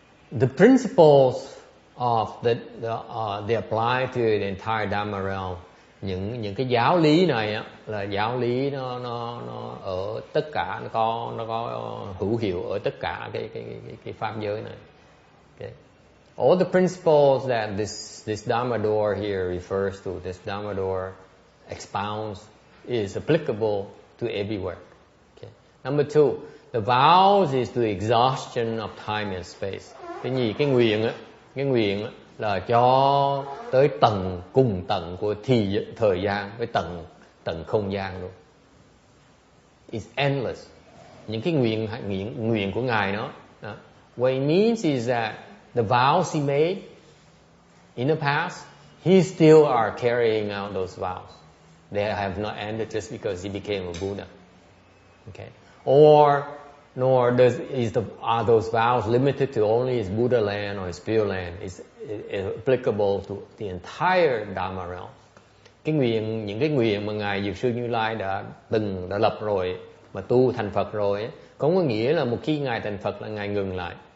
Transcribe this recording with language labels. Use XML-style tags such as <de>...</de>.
<en>The principles of they apply to the entire Dharma realm.</en> <vi>Những cái giáo lý này là giáo lý nó ở tất cả, nó có hữu hiệu ở tất cả cái pháp giới này.</vi> <en>Okay. All the principles that this Dharma door here refers to, this Dharma door expounds, is applicable to everywhere. Okay. Number 2, the vows is to exhaustion of time and space.</en> <vi>Cái nguyện là cho tới cùng tận của thời gian với tận không gian luôn.</vi> <en>It's endless.</en> <vi>Những cái nguyện của ngài nó.</vi> <en>What it means is that the vows he made in the past, he still are carrying out those vows. They have not ended just because he became a Buddha. Okay. Are those vows limited to only his Buddha land or his pure land? It's applicable to the entire Dharma realm.</en> <vi>Những cái nguyện mà ngài Dược sư Như Lai đã lập rồi, mà tu thành Phật rồi, không có nghĩa là một khi ngài thành Phật là ngài ngừng lại.</vi>